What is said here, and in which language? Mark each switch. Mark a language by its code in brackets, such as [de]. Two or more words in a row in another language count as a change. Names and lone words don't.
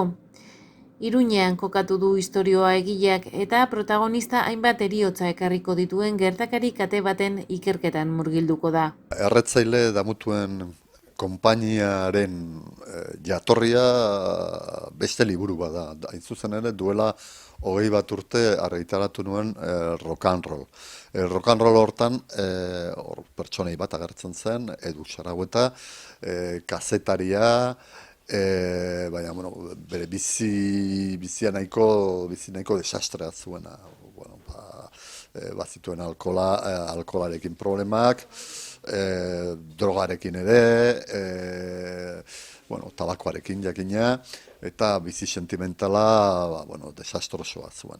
[eu] Iruñean kokatu du istorioa egileak eta protagonista hainbat heriotza ekarriko dituen gertakari kate baten ikerketan murgilduko da. Erretzaile damutuen konpainiaren jatorria beste liburu bada. Hain zuzen ere duela 21 urte argitaratu nuen rock and roll. Rock and roll hortan pertsonei bat agertzen zen, Edu Zaragoeta, kazetaria, baina bere bizia nahiko desastrea zuena. Bazituen alkolarekin problemak, drogarekin ere, tabakoarekin jakina, eta bizi sentimentala desastrosoa zuen.